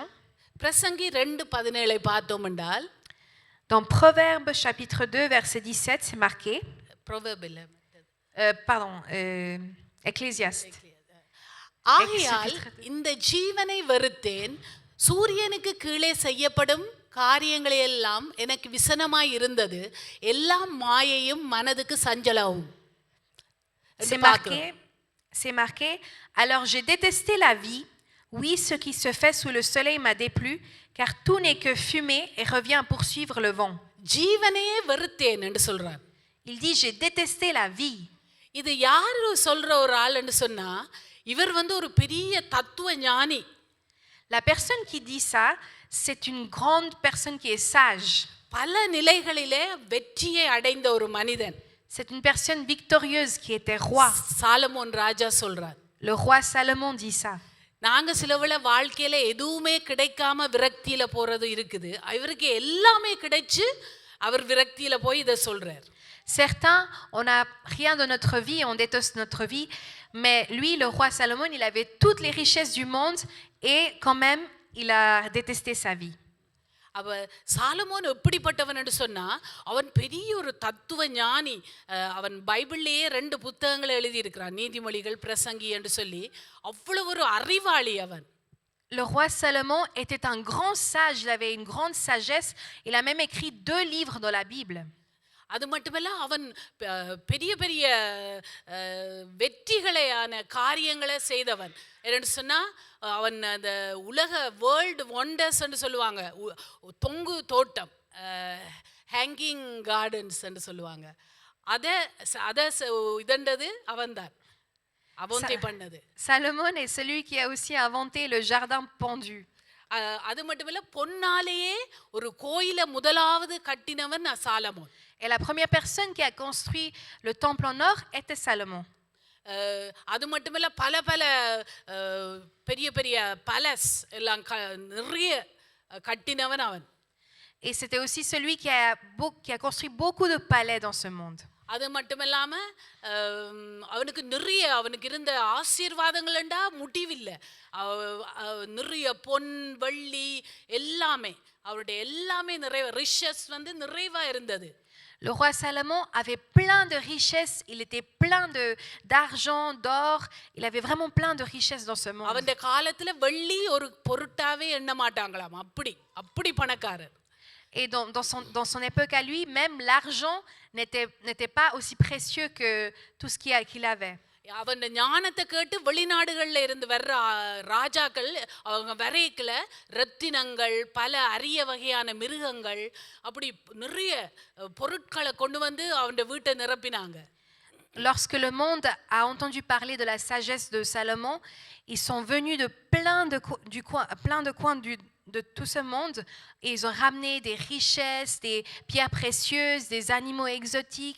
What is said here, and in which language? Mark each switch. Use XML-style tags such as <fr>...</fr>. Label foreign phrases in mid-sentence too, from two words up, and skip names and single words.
<ta>பிரசங்கி 2:17 பார்த்தோம் என்றால்,</ta> <fr>dans Proverbes chapitre 2 verset 17, c'est marqué. Ecclésiaste.</fr> <ta>ஆகையால் இந்த ஜீவனை வெறுத்தேன், சூரியனுக்கு கீழே செய்யப்படும் காரியங்களெல்லாம் எனக்கு விசனமாய் இருந்தது, எல்லாம் மாயையும் மனதுக்கு சஞ்சலமும்.</ta> <fr>C'est marqué, alors j'ai détesté la vie, oui, ce qui se fait sous le soleil m'a déplu, car tout n'est que fumée et revient à poursuivre le vent.</fr> <ta>ஜீவனையே வெறுத்தேன் என்று சொல்றார்.</ta> <fr>Il dit j'ai détesté la vie.</fr> <ta>இது யார் சொல்ற ஒரு ஆள் என்று சொன்னா, இவர் ஒரு பெரிய தத்துவ ஞானி.</ta> <fr>La personne qui dit ça, c'est une grande personne qui est sage.</fr> <ta>பல நிலைகளிலே வெற்றியை அடைந்த ஒரு மனிதன்.</ta> <fr>C'est une personne victorieuse qui était roi.</fr> <ta>சாலமோன் ராஜா சொல்றார்.</ta> <fr>Le roi Salomon dit ça.</fr> <ta>நாங்க சிலவள வாழ்க்கையில எதுவுமே கிடைக்காம விரக்தியில போறது இருக்குது. இவருக்கு எல்லாமே கிடைச்சு அவர் விரக்தியில போய் இத சொல்றார்.</ta> <fr>Certains, on n'a rien de notre vie, on déteste notre vie, mais lui, le roi Salomon, il avait toutes les richesses du monde et quand même, il a détesté sa vie.</fr> <ta>அவ சாலமோன் எப்படிப்பட்டவன் என்று சொன்னா அவன் பெரிய ஒரு தத்துவ ஞானி. அவன் பைபிள்லேயே 2 புத்தகங்களை எழுதியிருக்கிறான், நீதிமொழிகள், பிரசங்கி என்று சொல்லி. அவ்வளவு ஒரு அறிவாளி அவன்.</ta> <fr>Le roi Salomon était un grand sage, il avait une grande sagesse. Il a même écrit 2 livres dans la Bible.</fr> <ta>அது மட்டுமல்ல, அவன் பெரிய பெரிய வெற்றிகளையான காரியங்களை செய்தவன். என்னன்னு சொன்னா அவன் அந்த உலக</ta> <en>world wonders</en> <ta>என்று சொல்லுவாங்க, தொங்கு தோட்டம்,</ta> <en>hanging gardens</en> <ta>என்று சொல்லுவாங்க. அதை இதண்டது அவன்தான், அவன்தே பண்ணது.</ta> <fr>Salomon est celui qui a aussi inventé le jardin pendu.</fr> <ta>அது மட்டுமல்ல, பொன்னாலேயே ஒரு கோயிலை முதலாவது கட்டினவன் சாலமோன்.</ta> <fr>Et la première personne qui a construit le temple en or était Salomon.</fr> <ta>அது மட்டுமல்ல, பல பல பெரிய பெரிய பேலஸ் எல்லாம் நிறைய கட்டினவன் அவன்.</ta> <fr>Et c'était aussi celui qui a construit beaucoup de palais dans ce monde.</fr> <ta>அது மட்டுமில்லாம அவனுக்கு இருந்த ஆசீர்வாதங்கள்ண்டா முடிவில்லை. நிறைய பொன் வெள்ளி எல்லாமே, அவருடைய எல்லாமே ரிஷஸ் நிறைவா இருந்தது.</ta> <fr>Le roi Salomon avait plein de richesses, il était plein d'argent, d'or, il avait vraiment plein de richesses dans ce monde.</fr> <ta>அவனுடைய காலத்துல வெள்ளி ஒரு பொருட்டாவே எண்ண மாட்டாங்களாம், அப்படி பணக்காரர்.</ta> <fr>Et dans son époque à lui, même l'argent n'était pas aussi précieux que tout ce qu'il avait.</fr> <ta>அவன் ஞானத்தை கேட்டு வெளிநாடுகள்ல இருந்து வர்ற ராஜாக்கள் அவங்க வரைக்கல ரத்தினங்கள், பல அரிய வகையான மிருகங்கள், அப்படி நிறைய பொருட்களை கொண்டு வந்து அவன் வீட்டை நிரப்பினாங்க.</ta> <fr>Lorsque le monde a entendu parler de la sagesse de Salomon, ils sont venus de plein de coins de tout ce monde et ils ont ramené des richesses, des pierres précieuses, des animaux exotiques.</fr>